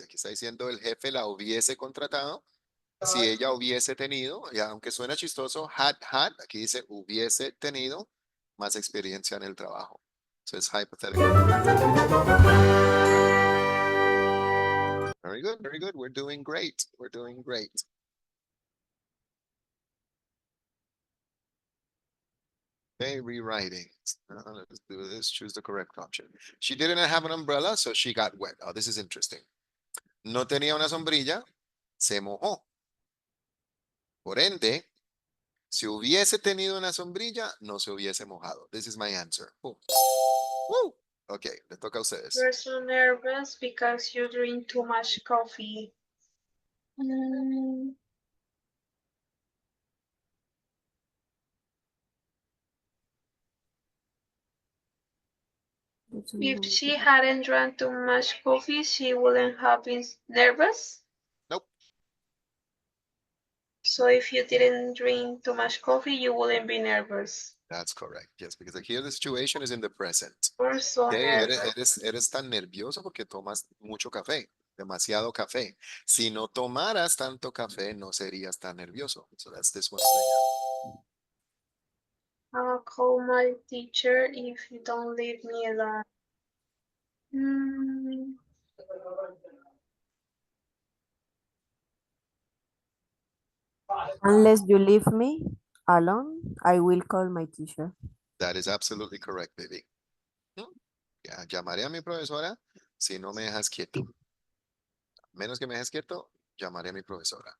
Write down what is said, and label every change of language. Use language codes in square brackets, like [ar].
[es] Aquí está diciendo el jefe la hubiese contratado si ella hubiese tenido, ya aunque suena chistoso, had, aquí dice hubiese tenido más experiencia en el trabajo. [en] So it's hypothetical. Very good, very good. We're doing great. We're doing great. Okay, rewriting. Let's do this. Choose the correct option. She didn't have an umbrella, so she got wet. Oh, this is interesting. [es] No tenía una sombrilla, se mojó. Por ende, si hubiese tenido una sombrilla, no se hubiese mojado. [en] This is my answer. Boom. Woo. Okay, [es] le toca a ustedes. [en] you're so nervous because you drink too much coffee. If she hadn't drank too much coffee, she wouldn't have been nervous. Nope. So if you didn't drink too much coffee, you wouldn't be nervous. That's correct. Yes, because here the situation is in the present. You're so Okay, nervous. [es] eres tan nervioso porque tomas mucho café. demasiado café. Si no tomaras tanto café, no serías tan nervioso. [en] So that's this one. I'll call my teacher if you don't leave me alone. Mm, Unless you leave me alone, I will call my teacher. That is absolutely correct, baby. [es] Ya, llamaré a mi profesora si no me dejas quieto. Menos que me dejes quieto, llamaré a mi profesora.